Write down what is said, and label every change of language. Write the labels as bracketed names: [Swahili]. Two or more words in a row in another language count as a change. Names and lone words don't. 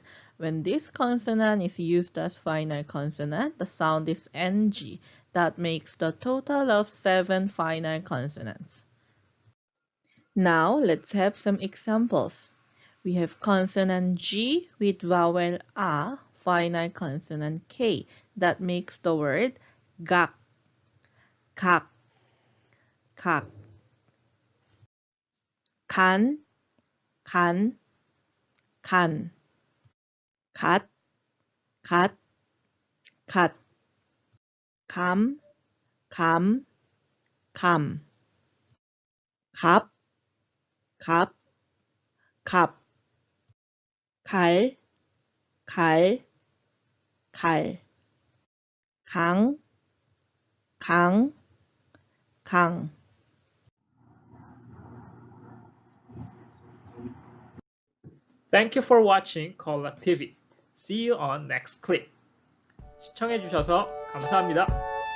[English] When this consonant is used as final consonant, the sound is NG. That makes the total of 7 final consonants. Now, let's have some examples. We have consonant G with vowel A, final consonant K. That makes the word gak, kak, kak. Kan, kan, kan. Kat, kat, kat. Kam, kam, kam. Kap, kap, kap. Kal, kal, kal. Kang, kang, kang. Thank you for watching KOLA TV. See you on next clip. [Korean] 시청해주셔서 감사합니다.